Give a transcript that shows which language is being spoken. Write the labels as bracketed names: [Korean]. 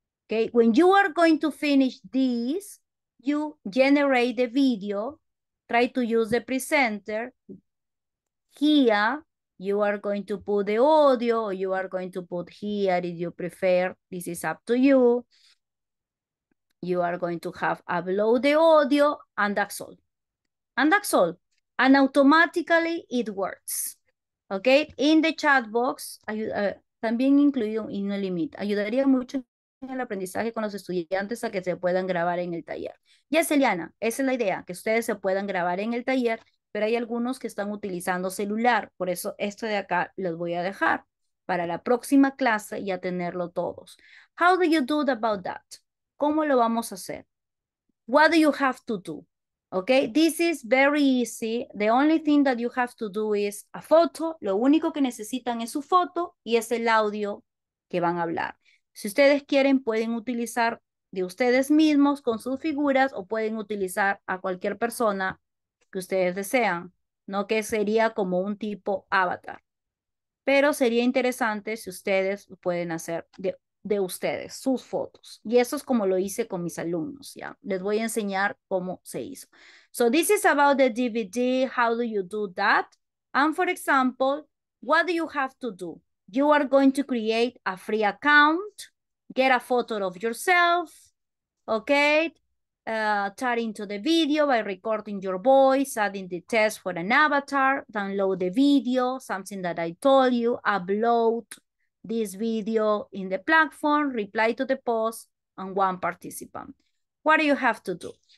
[English] Okay, when you are going to finish this, you generate the video, try to use the presenter. Here, you are going to put the audio, or you are going to put here if you prefer. This is up to you. You are going to have upload the audio, and that's all. And that's all. And automatically it works. [Spanish] Okay, [English] in the chat box, [Spanish] también incluido y no limita. Ayudaría mucho en el aprendizaje con los estudiantes a que se puedan grabar en el taller. [English] Yes, Eliana, [Spanish] esa es la idea, que ustedes se puedan grabar en el taller, pero hay algunos que están utilizando celular. Por eso esto de acá los voy a dejar para la próxima clase ya tenerlo todos. [English] How do you do about that? [Spanish] ¿Cómo lo vamos a hacer? [English] What do you have to do? Okay, this is very easy. The only thing that you have to do is a photo. [Spanish] Lo único que necesitan es su foto y es el audio que van a hablar. Si ustedes quieren, pueden utilizar de ustedes mismos con sus figuras o pueden utilizar a cualquier persona que ustedes desean, ¿no? Que sería como un tipo avatar. Pero sería interesante si ustedes pueden hacer de ustedes, sus fotos. Y eso es como lo hice con mis alumnos, ¿ya? Les voy a enseñar cómo se hizo. [English] So this is about the DVD. How do you do that? And for example, what do you have to do? You are going to create a free account, get a photo of yourself, okay? Tap into the video by recording your voice, adding the text for an avatar, download the video, something that I told you, upload this video in the platform, reply to the post, and one participant. What do you have to do?